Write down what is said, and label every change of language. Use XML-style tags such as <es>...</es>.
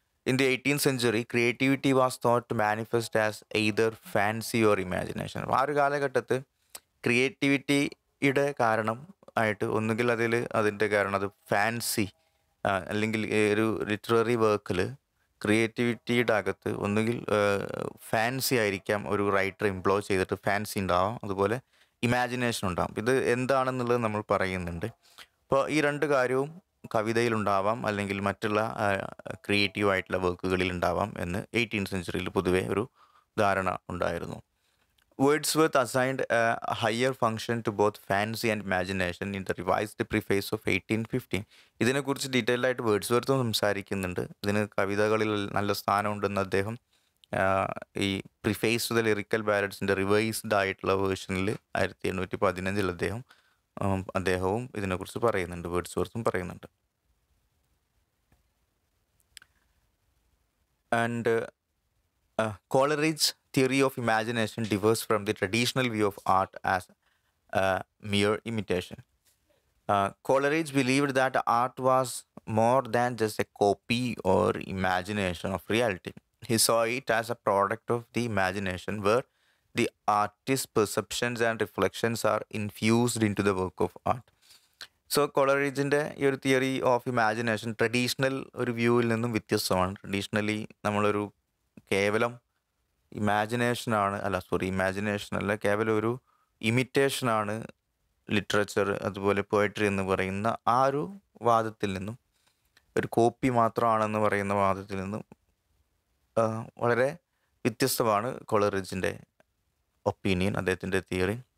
<en>In the 18th century, creativity was thought to manifest as either fancy or imagination.</en> <ml>അപ്പോൾ ആ ഒരു കാലഘട്ടത്ത് ക്രിയേറ്റിവിറ്റിയുടെ കാരണം ആയിട്ട് ഒന്നുകിൽ അതിൻ്റെ കാരണം അത് ഫാൻസി അല്ലെങ്കിൽ ഒരു ലിറ്റററി വർക്കിൽ ക്രിയേറ്റിവിറ്റിയുടെ അകത്ത് ഒന്നുകിൽ ഫാൻസി ആയിരിക്കാം, ഒരു റൈറ്റർ എംപ്ലോയ് ചെയ്തിട്ട് ഫാൻസി ഉണ്ടാവാം, അതുപോലെ ഇമാജിനേഷൻ ഉണ്ടാവും. ഇത് എന്താണെന്നുള്ളത് നമ്മൾ പറയുന്നുണ്ട്. അപ്പോൾ ഈ രണ്ട് കാര്യവും കവിതയിലുണ്ടാവാം അല്ലെങ്കിൽ മറ്റുള്ള ക്രിയേറ്റീവായിട്ടുള്ള വർക്കുകളിൽ ഉണ്ടാവാം എന്ന് 18th century പൊതുവെ ഒരു ധാരണ ഉണ്ടായിരുന്നു.</ml> <en>Wordsworth assigned a higher function to both fancy and imagination in the revised preface of 1815.</en> <ml>ഇതിനെക്കുറിച്ച് ഡീറ്റെയിൽഡ് ആയിട്ട് വേർഡ്സ്വർത്ത് സംസാരിക്കുന്നുണ്ട്. ഇതിന് കവിതകളിൽ നല്ല സ്ഥാനമുണ്ടെന്ന് അദ്ദേഹം ഈ preface to the lyrical ബാലഡ്സിൻ്റെ revised ആയിട്ടുള്ള വേർഷനിൽ 1815 അദ്ദേഹവും ഇതിനെക്കുറിച്ച് പറയുന്നുണ്ട്, വേർഡ്സ്വർത്തും പറയുന്നുണ്ട്.</ml> <en>And Coleridge's theory of imagination differs from the traditional view of art as a mere imitation. Coleridge believed that art was more than just a copy or imagination of reality. He saw it as a product of the imagination where the artist's perceptions and reflections are infused into the work of art.</en> <ml>So കോളറിഡ്ജിൻ്റെ ഈ ഒരു theory of imagination traditional ഒരു വ്യൂവിൽ നിന്നും വ്യത്യസ്തമാണ്. Traditionally നമ്മളൊരു കേവലം imagination അല്ല, കേവലം ഒരു ഇമിറ്റേഷനാണ് ലിറ്ററേച്ചർ അതുപോലെ പോയട്രി എന്ന് പറയുന്ന ആ ഒരു വാദത്തിൽ നിന്നും, ഒരു കോപ്പി മാത്രമാണെന്ന് പറയുന്ന വാദത്തിൽ നിന്നും വളരെ വ്യത്യസ്തമാണ് കോളറിഡ്ജിൻ്റെ ഒപ്പീനിയൻ, അദ്ദേഹത്തിൻ്റെ തിയറി.</ml>